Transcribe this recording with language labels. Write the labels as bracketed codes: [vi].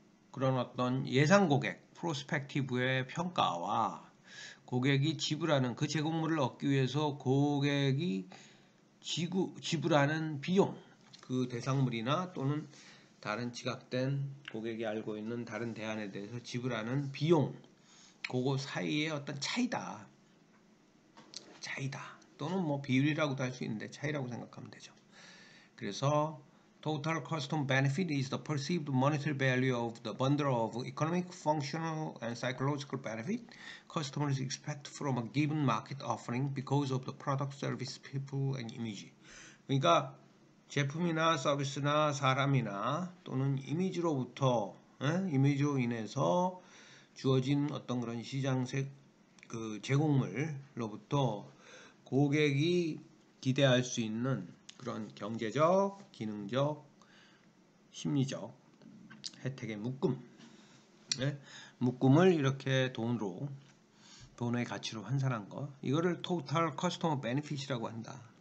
[ko] 그런 어떤 예상 고객, prospective의 평가와 고객이 지불하는 그 제공물을 얻기 위해서 고객이 지불하는 비용, 그 대상물이나 또는 다른 지각된 고객이 알고 있는 다른 대안에 대해서 지불하는 비용, 그거 사이의 어떤 차이다. 또는 뭐 비율이라고도 할 수 있는데 차이라고 생각하면 되죠. 그래서 [en] Total Customer Benefit is the perceived monetary value of the bundle of economic, functional, and psychological benefit customers expect from a given market offering because of the product, service, people, and image. [ko] 그러니까 제품이나 서비스나 사람이나 또는 이미지로부터 이미지로 인해서 주어진 어떤 그런 시장색 그 제공물로부터 고객이 기대할 수 있는 그런 경제적, 기능적, 심리적 혜택의 묶음, 묶음을 이렇게 돈의 가치로 환산한 거, 이거를 Total Customer Benefit이라고 한다.